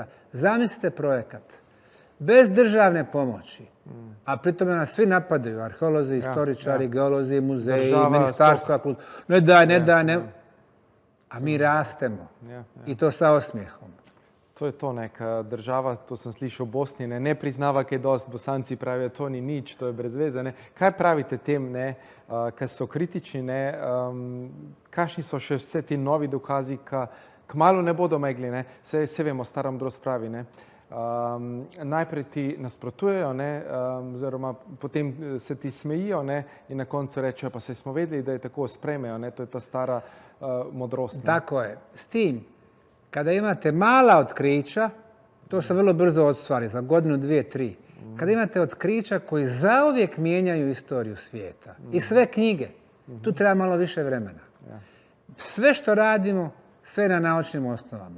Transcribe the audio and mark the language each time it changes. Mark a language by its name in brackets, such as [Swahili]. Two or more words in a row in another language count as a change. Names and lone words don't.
[Bosnian] Zamislite projekat bez državne pomoći, a pritom nas svi napadaju, arheolozi, istoričari, geolozi, muzeji, ministarstva, ne daj, a mi rastemo i to sa osmijehom. To je to, neka država, [Slovenian] to sem slišal v Bosni, ne priznava kaj dosti, Bosanci pravijo, to ni nič, to je brez veze. Kaj pravite tem, ki so kritični, kakšni so še vse ti novi dokazi, ki kmalu ne bodo megli, se vemo, stara modrost pravi. Najprej ti nasprotujejo, oziroma potem se ti smejijo in na koncu rečejo, pa saj smo vedeli, da je tako, sprejmejo, to je ta stara modrost. Tako je. [Bosnian] S tim, kada imate mala otkrića, to se vrlo brzo ostvari, za godinu, 2, 3. Kada imate otkrića koji zauvijek mijenjaju istoriju svijeta i sve knjige, tu treba malo više vremena. Sve što radimo, sve na naučnim osnovama.